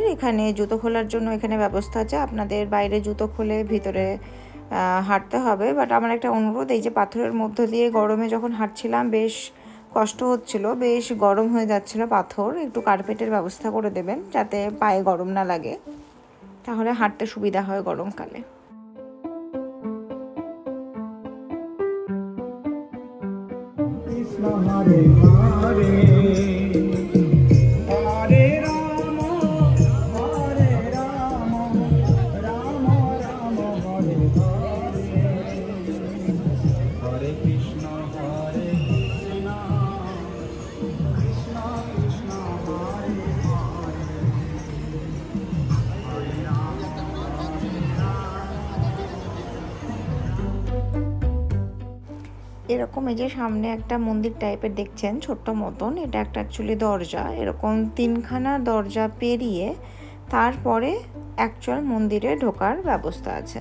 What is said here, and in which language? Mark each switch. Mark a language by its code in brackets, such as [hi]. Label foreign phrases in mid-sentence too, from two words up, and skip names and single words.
[bn] এখানে জুতো খোলার জন্য এখানে ব্যবস্থা আছে, আপনাদের বাইরে জুতো খুলে ভিতরে হাঁটতে হবে। বাট আমার একটা অনুরোধ, এই যে পাথরের মধ্য দিয়ে গরমে যখন হাঁটছিলাম বেশ কষ্ট হচ্ছিল, বেশ গরম হয়ে যাচ্ছিল পাথর, একটু কার্পেটের ব্যবস্থা করে দেবেন যাতে পায়ে গরম না লাগে, তাহলে হাঁটতে সুবিধা হয় গরমকালে। हरे हरे हरे राम राम राम हरे हरे हरे कृष्ण हरे कृष्ण कृष्ण कृष्ण हरे हरे हरे राम এরকম এই যে সামনে একটা মন্দির টাইপের দেখছেন ছোট্ট মতন, এটা একটা অ্যাকচুয়ালি দরজা। এরকম 3খানা দরজা পেরিয়ে তারপরে অ্যাকচুয়াল মন্দিরে ঢোকার ব্যবস্থা আছে।